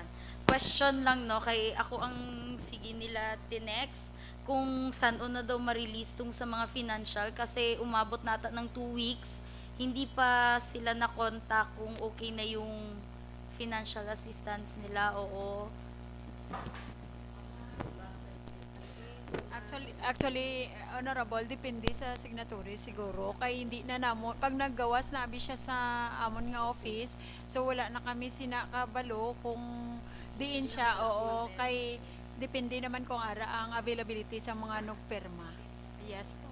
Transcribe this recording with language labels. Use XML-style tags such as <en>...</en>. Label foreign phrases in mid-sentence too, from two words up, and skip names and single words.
<tl>Question lang no, kay ako ang sige nila tinext kung saan na daw ma-release tung sa mga financial kasi umabot nata ng 2 weeks, hindi pa sila na-contact kung okay na yung</tl> <en>financial assistance</en> <tl>nila, oo. Actually, honorable,</tl> <hil>depende sa signatory siguro. Kay hindi na namo, pag naggawas na abi siya sa amon nga office, so wala na kami sinakabalo kung diin siya, oo. Kay depende naman kung ara ang availability sa mga nagperma. Yes po.</hil>